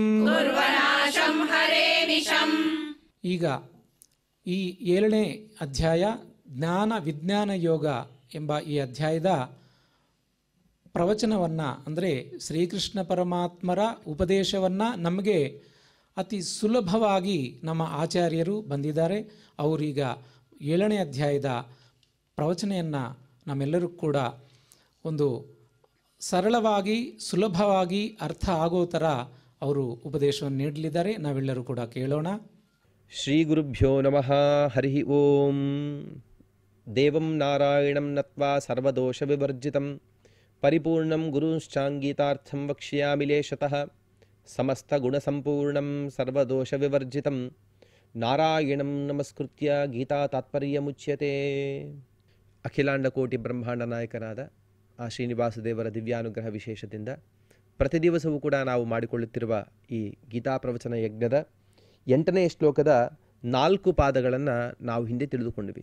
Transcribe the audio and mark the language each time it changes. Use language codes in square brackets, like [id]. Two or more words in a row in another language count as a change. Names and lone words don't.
[kn] ಈಗ ಈ 7ನೇ ಅಧ್ಯಾಯ ಜ್ಞಾನ ವಿಜ್ಞಾನ ಯೋಗ ಎಂಬ ಈ ಅಧ್ಯಾಯದ ಪ್ರವಚನವನ್ನು, ಅಂದರೆ ಶ್ರೀಕೃಷ್ಣ ಪರಮಾತ್ಮರ ಉಪದೇಶವನ್ನು ನಮಗೆ ಅತಿ ಸುಲಭವಾಗಿ ನಮ್ಮ ಆಚಾರ್ಯರು ಬಂದಿದ್ದಾರೆ. ಅವರೀಗ 7ನೇ ಅಧ್ಯಾಯದ ಪ್ರವಚನೆಯನ್ನು ನಮ್ಮೆಲ್ಲರೂ ಕೂಡ ಒಂದು ಸರಳವಾಗಿ ಸುಲಭವಾಗಿ ಅರ್ಥ ಆಗೋ ಥರ ಅವರು ಉಪದೇಶವನ್ನು ನೀಡಲಿದ್ದಾರೆ. ನಾವೆಲ್ಲರೂ ಕೂಡ ಕೇಳೋಣ. [sa] ಶ್ರೀ ಗುರುಭ್ಯೋ ನಮಃ. ಹರಿ ಓಂ. ದೇವಂ ನಾರಾಯಣಂ ನತ್ವಾ ಸರ್ವದೋಷ ವಿವರ್ಜಿತಂ ಪರಿಪೂರ್ಣಂ ಗುರುಶ್ಚಾಂಗೀತಾರ್ಥಂ ವಕ್ಷ್ಯಾಮಿ ಲೇಶತಃ ಸಮಸ್ತ ಗುಣಸಂಪೂರ್ಣಂ ಸರ್ವದೋಷ ವಿವರ್ಜಿತಂ ನಾರಾಯಣಂ ನಮಸ್ಕೃತ್ಯ ಗೀತಾ ತಾತ್ಪರ್ಯಮುಚ್ಯತೆ. [kn] ಅಖಿಲಾಂಡ ಕೋಟಿ ಬ್ರಹ್ಮಾಂಡ ನಾಯಕನಾದ ಆ ಶ್ರೀನಿವಾಸ ದೇವರ ದಿವ್ಯಾನುಗ್ರಹ ವಿಶೇಷದಿಂದ ಪ್ರತಿ ದಿವಸವೂ ಕೂಡ ನಾವು ಮಾಡಿಕೊಳ್ಳುತ್ತಿರುವ ಈ ಗೀತಾ ಪ್ರವಚನ ಯಜ್ಞದ 8ನೇ ಶ್ಲೋಕದ 4 ಪಾದಗಳನ್ನು ನಾವು ಹಿಂದೆ ತಿಳಿದುಕೊಂಡಿವಿ.